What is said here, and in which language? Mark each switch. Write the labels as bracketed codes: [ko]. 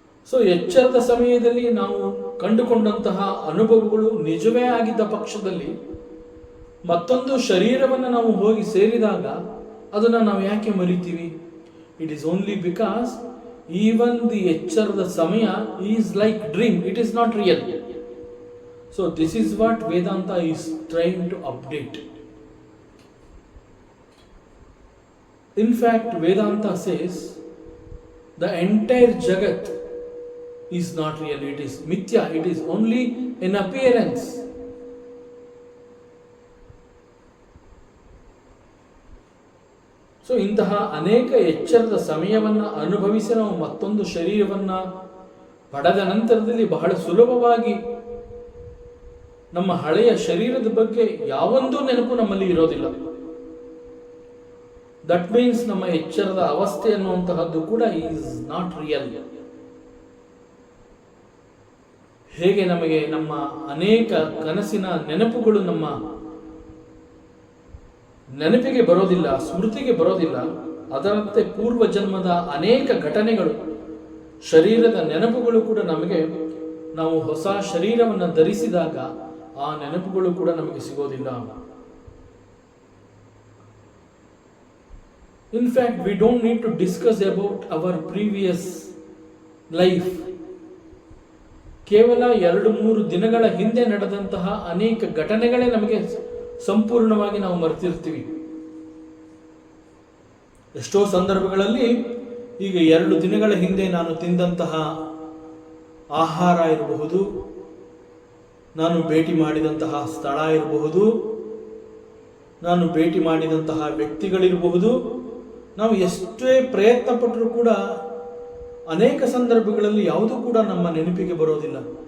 [kn] So ಎಚ್ಚರದ ಸಮಯದಲ್ಲಿ ನಾವು ಕಂಡುಕೊಂಡಂತಹ ಅನುಭವಗಳು ನಿಜವೇ ಆಗಿದ್ದ ಪಕ್ಷದಲ್ಲಿ ಮತ್ತೊಂದು ಶರೀರವನ್ನು ನಾವು ಹೋಗಿ ಸೇರಿದಾಗ ಅದನ್ನು ನಾವು ಯಾಕೆ ಮರಿತೀವಿ? [en] it is only because even the [kn] ಎಚ್ಚರದ ಸಮಯ [en] Is like dream, it is not real. So this is what Vedanta is trying to update. In fact, Vedanta says the entire Jagat is not real, it is mithya, it is only an appearance. [kn] So ಇಂತಹ ಅನೇಕ ಎಚ್ಚರದ ಸಮಯವನ್ನು ಅನುಭವಿಸಿ ನಾವು ಮತ್ತೊಂದು ಶರೀರವನ್ನು ಪಡೆದ ನಂತರದಲ್ಲಿ ಬಹಳ ಸುಲಭವಾಗಿ ನಮ್ಮ ಹಳೆಯ ಶರೀರದ ಬಗ್ಗೆ ಯಾವೊಂದು ನೆನಪು ನಮ್ಮಲ್ಲಿ ಇರೋದಿಲ್ಲ. [en] that means [kn] ನಮ್ಮ ಎಚ್ಚರದ ಅವಸ್ಥೆ ಅನ್ನುವಂತಹದ್ದು ಕೂಡ [en] Is not real. [kn] ಹೇಗೆ ನಮಗೆ ನಮ್ಮ ಅನೇಕ ಕನಸಿನ ನೆನಪುಗಳು ನಮ್ಮ ನೆನಪಿಗೆ ಬರೋದಿಲ್ಲ, ಸ್ಮೃತಿಗೆ ಬರೋದಿಲ್ಲ, ಅದರಂತೆ ಪೂರ್ವ ಜನ್ಮದ ಅನೇಕ ಘಟನೆಗಳು, ಶರೀರದ ನೆನಪುಗಳು ಕೂಡ ನಮಗೆ ನಾವು ಹೊಸ ಶರೀರವನ್ನು ಧರಿಸಿದಾಗ ಆ ನೆನಪುಗಳು ಕೂಡ ನಮಗೆ ಸಿಗೋದಿಲ್ಲ. [en] In fact, we don't need to discuss about our previous life. [kn] ಕೇವಲ 2-3 ದಿನಗಳ ಹಿಂದೆ ನಡೆದಂತಹ ಅನೇಕ ಘಟನೆಗಳೇ ನಮಗೆ ಸಂಪೂರ್ಣವಾಗಿ ನಾವು ಮರೆತಿರ್ತೀವಿ. ಎಷ್ಟೋ ಸಂದರ್ಭಗಳಲ್ಲಿ ಈಗ 2 ದಿನಗಳ ಹಿಂದೆ ನಾನು ತಿಂದಂತಹ ಆಹಾರ ಇರಬಹುದು, ನಾನು ಭೇಟಿ ಮಾಡಿದಂತಹ ಸ್ಥಳ ಇರಬಹುದು, ನಾನು ಭೇಟಿ ಮಾಡಿದಂತಹ ವ್ಯಕ್ತಿಗಳಿರಬಹುದು, ನಾವು ಎಷ್ಟೇ ಪ್ರಯತ್ನ ಪಟ್ಟರೂ ಕೂಡ ಅನೇಕ ಸಂದರ್ಭಗಳಲ್ಲಿ ಯಾವುದೂ ಕೂಡ ನಮ್ಮ ನೆನಪಿಗೆ ಬರೋದಿಲ್ಲ.